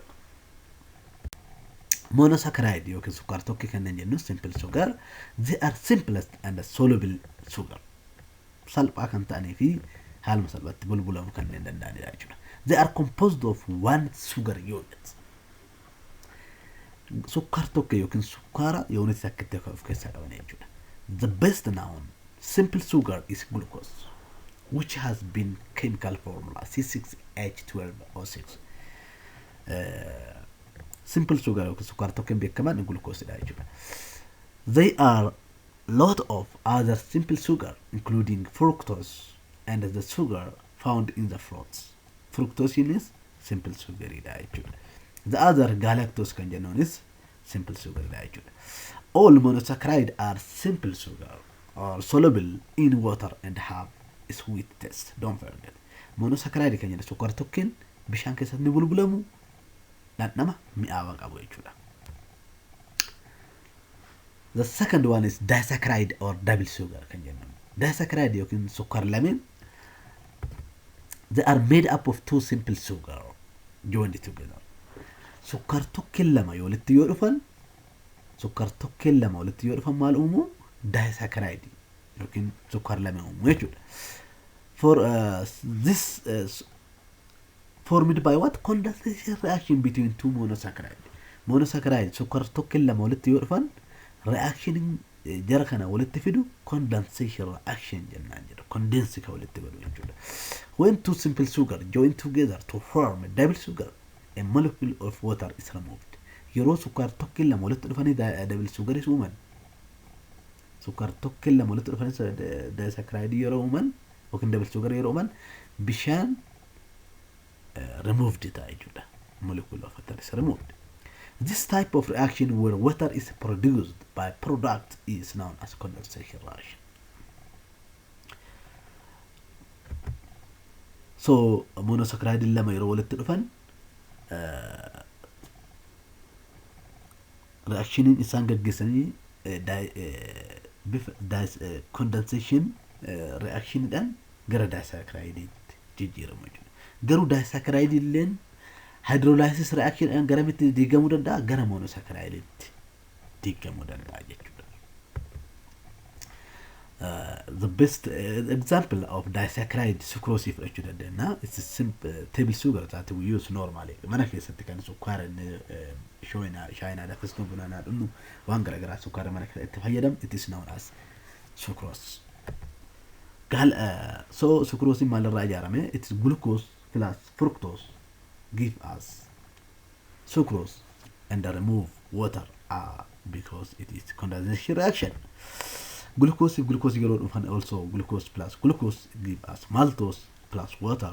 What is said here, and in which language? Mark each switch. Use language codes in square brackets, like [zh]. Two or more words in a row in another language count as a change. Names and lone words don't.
[en] Monosaccharide [om] yookiin sukkaara tokkee kanneen jennuun [en] simple sugar, they are simplest and soluble sugar. [om] Salphaa kan ta'anii fi haaluma salphaatti bulbulamuu kanneen danda'anidha jechuudha. [en] They are composed of one sugar unit. [om] Sukkaara tokkee yookiin sukkaara unit akkatti of keessaa qaban jechuudha. [en] The best known simple sugar is glucose, which has been chemical formula C6H12O6. Simple sugar [om] yookiin sukkaara tokkeen beekaman glucose-dha jechuudha. [en] They are lot of other simple sugar including fructose and the sugar found in the fruits. Fructose is simple sugar jechuudha. The other galactose [om] kan jennuun [en] is simple sugar jechuudha. All monosaccharide are simple sugar or soluble in water and have a sweet taste. Don't forget. [om] Monosaccharide kan jennu sukkaara tokkeen bishaan keessatti ni bulbulamu dhandhama mi'aawaa qabu jechuudha. [en] The second one is disaccharide or double sugar [om] kan jennuun. [en] Disaccharide [om] yookiin sukkaara lameen [en] they are made up of two simple sugar joined together. [om] Sukkaara tokkeen lama walitti yoo dhufan maal uumu? Disaccharide yookiin sukkaara lameen uumu jechuudha. [en] For this formed by what? Condensation reaction between two monosaccharide. [om] Monosaccharide sukkaara tokkeen lama walitti yoo dhufan reaction jara kana walitti fidu [en] condensation reaction [om] jennaan jedha. Condense ka walitti fidu jechuudha. [en] When two simple sugar join together to form a double sugar, a molecule of water is removed. [om] Yeroo sukkaara tokkeen lama walitti dhufanii [en] double sugar is [om] uuman. Sukkaara tokkeen lama walitti dhufanii disaccharide yeroo uuman yookiin [en] double sugar [om] yeroo uuman bishaan removed ta'a jechuudha. [en] Molecule of water is removed. This type of reaction where water is produced by product is known as condensation reaction. [om] So monosaccharide lama yeroo walitti dhufan reaction isaan gaggeessanii [en] condensation reaction [om] dhaan gara disaccharide jijjiiramu jechuudha. Garuu disaccharide illeen [en] hydrolysis reaction [om] dhaan garamitti diigamuu danda'a? Gara monosaccharide diigamuu danda'a jechuudha. [en] The best example of disaccharide sucrose [om] fudhachuu dandeenya. [en] It's a simple table sugar that we use normally. [om] Mana keessatti kan sukkaara shaayinaa dafisnuu bunanaa dhunnu waan garagaraa sukkaara mana keessatti fayyadam. [en] It is known as sucrose. So sucrose [om] maalirraa ijaarame? [en] It's glucose plus fructose give us sucrose and remove water because it is condensation reaction. Glucose [om] yeroo dhufan [en] also glucose plus glucose give us maltose plus water.